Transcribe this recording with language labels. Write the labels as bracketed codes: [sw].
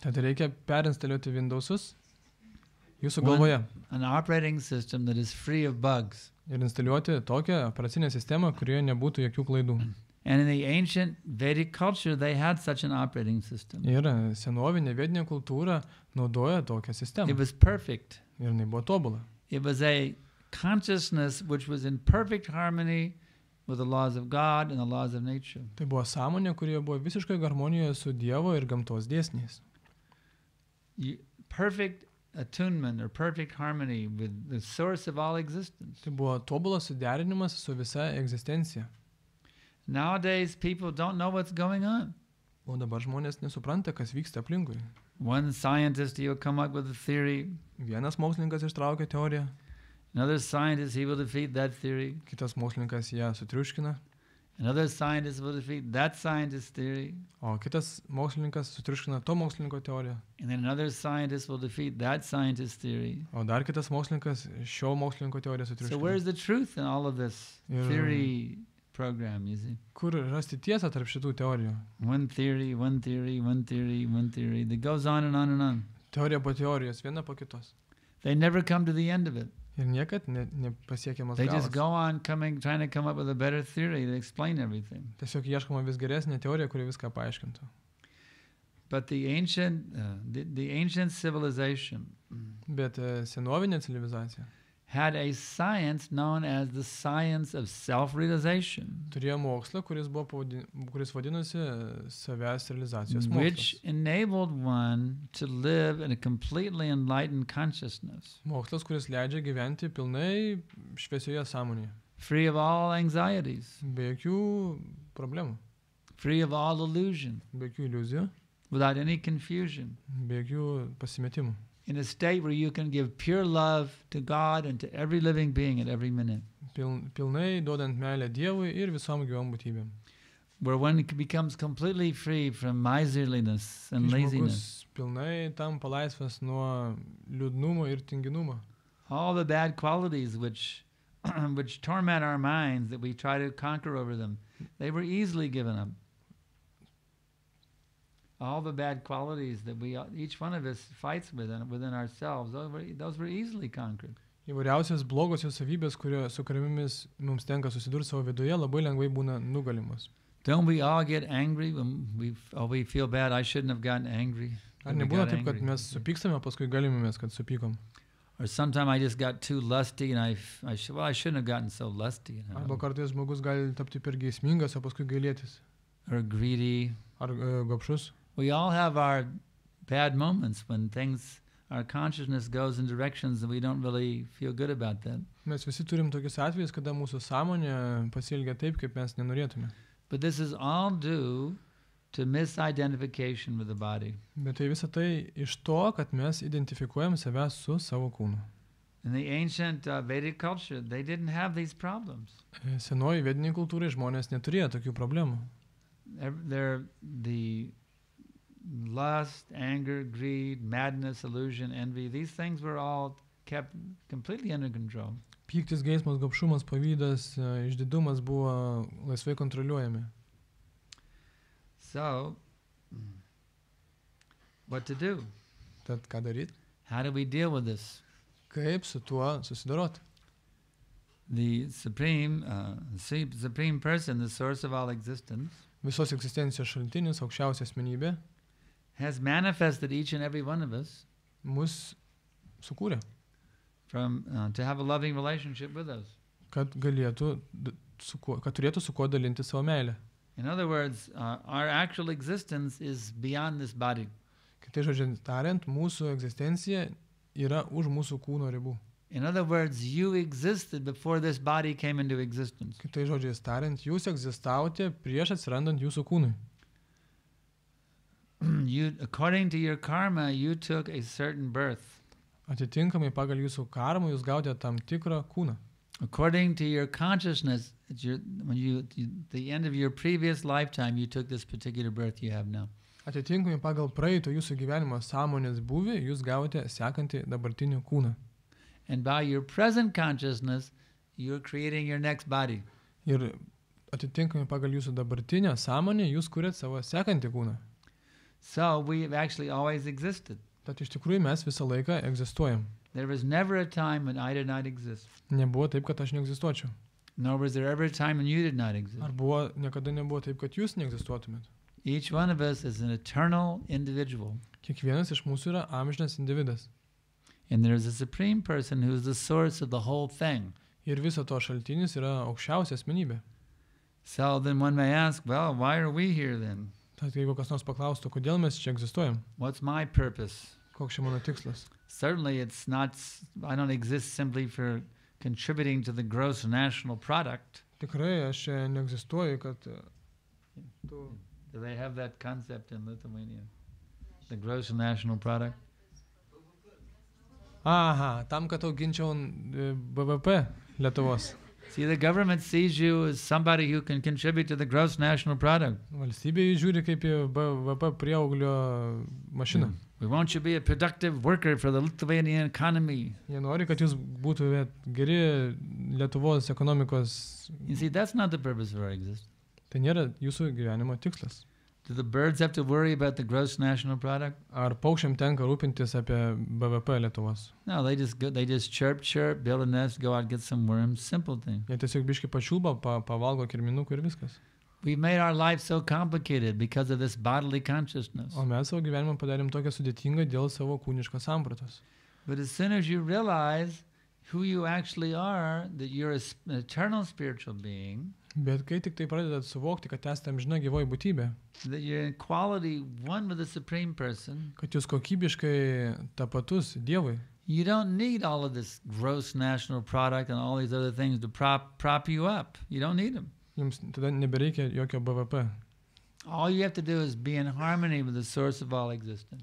[lt] Tad reikia perinstaliuoti Windowsus jūsų galvoje [en] An operating system that is free of bugs. [lt] ir instaliuoti tokią operacinę sistemą, kurioje nebūtų jokių klaidų. [en] And in the ancient Vedic culture, they had such an operating system. [lt] Ir senovinė vedinė kultūra naudoja tokią sistemą. [en] It was perfect. [lt] Ir jinai buvo tobula. [en] It was a consciousness which was in perfect harmony with the laws of God and the laws of nature. [lt] Tai buvo sąmonė, kurioje buvo visiškai harmonijoje su Dievo ir gamtos dėsniais. [en] Perfect attunement or perfect harmony with the source of all existence. [lt] Tai buvo tobulas suderinimas su visa egzistencija. [en] Nowadays, people don't know what's going on. [lt] O dabar žmonės nesupranta, kas vyksta aplinkui. [en] One scientist, he'll come up with a theory. [lt] Vienas mokslininkas ištraukia teoriją, [en] Another scientist, he will defeat that theory. [lt] kitas mokslininkas ją sutriuškina, [en] Another scientist will defeat that scientist's theory. [lt] o kitas mokslininkas sutriuškina to mokslininko teoriją, [en] And then another scientist will defeat that scientist's theory. [lt] o dar kitas mokslininkas šio mokslininko teoriją [en] So [lt] sutriuškina. [en] where's the truth in all of this Yeah. theory program, you see? [lt] Kur rasti tiesą tarp šitų teorijų? [en] One theory, one theory, one theory, one theory. That goes on and on and on. [lt] Teorija po teorijos, viena po kitos. [en] They never come to the end of it. [lt] Ir niekad nepasiekiamas [en] They just go on trying to come up with a better theory to explain everything. [lt] Tiesiog ieškoma vis geresnė teorija, kuri viską paaiškintų. [en] But the ancient civilization [lt] Bet senovinė civilizacija [en] had a science known as the science of self-realization, [lt] turėjo mokslą, kuris vadinosi savęs realizacijos [en] which [lt] mokslas. [en] enabled one to live in a completely enlightened consciousness, [lt] Mokslas, kuris leidžia gyventi pilnai šviesioje sąmonėje, [en] free of all anxieties, [lt] be jokių problemų, [en] free of all illusion, [lt] be jokių iliuzijų, [en] without any confusion, [lt] be jokių pasimetimų. [en] in a state where you can give pure love to God and to every living being at every minute, [lt] Pilnai duodant meilę Dievui ir visom gyvom būtybėm. [en] where one becomes completely free from miserliness and [lt] Kai [en] laziness, [lt] žmogus pilnai tampa laisvas nuo liūdnumo ir tinginumo. [en] all the bad qualities which which torment our minds that we try to conquer over them, they were easily given up. All the bad qualities that each one of us fights within ourselves, those were easily conquered. [lt] Įvairiausios blogosios savybės, su kuriomis mums tenka susidurti savo viduje, labai lengvai būna nugalimos. [en] Don't we all get angry when we feel bad? I shouldn't have gotten angry. [lt] Ar nebūna taip, kad mes supykstame, paskui galimės, kad supykom? [en] Or sometimes I just got too lusty and I shouldn't have gotten so lusty. [lt] Arba kartais žmogus gali tapti per geismingas, o paskui gailėtis. [en] Or greedy. [lt] Ar gobšus. [en] We all have our bad moments when our consciousness goes in directions that we don't really feel good about that. [lt] Mes visi turim tokius atvejus, kada mūsų sąmonė pasielgia taip, kaip mes nenorėtume. [en] But this is all due to misidentification with the body. [lt] Bet tai visa tai iš to, kad mes identifikuojam save su savo kūnu. [en] In the ancient Vedic culture, they didn't have these problems. [lt] Senoji vediniai kultūrai žmonės neturėjo tokių problemų. [en] The lust, anger, greed, madness, illusion, envy, these things were all kept completely under control. [lt] Pyktis, geismas, gobšumas, pavydas, išdidumas buvo laisvai kontroliuojami. [en] So, what to do? [lt] Tad ką daryti? [en] How do we deal with this? [lt] Kaip su tuo susidoroti? [en] The supreme person, the source of all existence, [lt] visos egzistencijos šaltinis, aukščiausia asmenybė, [en] has manifested each and every one of us [lt] mus sukūrė, [en] to have a loving relationship with us. [lt] Kad turėtų su kuo dalinti savo meilę. [en] In other words, our actual existence is beyond this body. [lt] Kitai žodžiai tariant, mūsų egzistencija yra už mūsų kūno ribų. [en] In other words, you existed before this body came into existence. [lt] Kitai žodžiai tariant, jūs egzistavote prieš atsirandant jūsų kūnui. [en] According to your karma, you took a certain birth. [lt] Atitinkamai pagal jūsų karmą jūs gautė tam tikrą kūną. [en] According to your consciousness, at the end of your previous lifetime, you took this particular birth you have now. [lt] Atitinkamai pagal praeito jūsų gyvenimo sąmonės buvį, jūs gautė sekantį dabartinį kūną. [en] And by your present consciousness, you're creating your next body. [lt] Ir atitinkamai pagal jūsų dabartinę sąmonę, jūs kuriat savo sekantį kūną. [en] So we have actually always existed. [lt] Tad iš tikrųjų mes visą laiką egzistuojam. [en] There was never a time when I did not exist. [lt] Nebuvo taip, kad aš neegzistuočiau. [en] Nor was there ever a time when you did not exist. [lt] Ar niekada nebuvo taip, kad jūs neegzistuotumėt. [en] Each one of us is an eternal individual. [lt] Kiekvienas iš mūsų yra amžinas individas. [en] And there is a supreme person who is the source of the whole thing. [lt] Ir viso to šaltinis yra aukščiausia asmenybė. [en] So then one may ask, well, why are we here then? [lt] Tad jeigu kas nors paklaustų, kodėl mes čia egzistuojam? [en] What's my purpose? [lt] Koks čia mano tikslas? [en] Certainly I don't exist simply for contributing to the gross national product. [lt] Tikrai aš čia neegzistuoju, kad [en] Do they have that concept in Lithuania? The gross national product? [lt] Aha, tam, kad auginčiau BVP Lietuvos. [en] See, the government sees you as somebody who can contribute to the gross national product. [lt] Valstybė žiūri kaip į BVP prieauglio mašiną. [en] We want you to be a productive worker for the Lithuanian economy. [lt] Jie nori, kad jūs būtumėt geri Lietuvos ekonomikos. [en] You see, that's not the purpose of our existence. [lt] Tai nėra jūsų gyvenimo tikslas. [en] Do the birds have to worry about the gross national product? [lt] Ar paukščiam tenka rūpintis apie BVP Lietuvos? [en] No, they just chirp, build a nest, go out, get some worms, simple thing. [lt] Jie tiesiog biškai pačiulba, pavalgo kirminukų ir viskas. [en] We've made our life so complicated because of this bodily consciousness. [lt] O mes savo gyvenimą padarėm tokią sudėtingą dėl savo kūniškos sampratos. [en] But as soon as you realize who you actually are, that you're an eternal spiritual being, [lt] Bet kai tik tai pradedat suvokti, kad esate amžina gyvoji būtybė, [en] that you're in quality one with the Supreme Person, [lt] kad jūs kokybiškai tapatus Dievui, [en] you don't need all of this gross national product and all these other things to prop you up. You don't need them. [lt] jums tada nebereikia jokio BVP. [en] All you have to do is be in harmony with the source of all existence.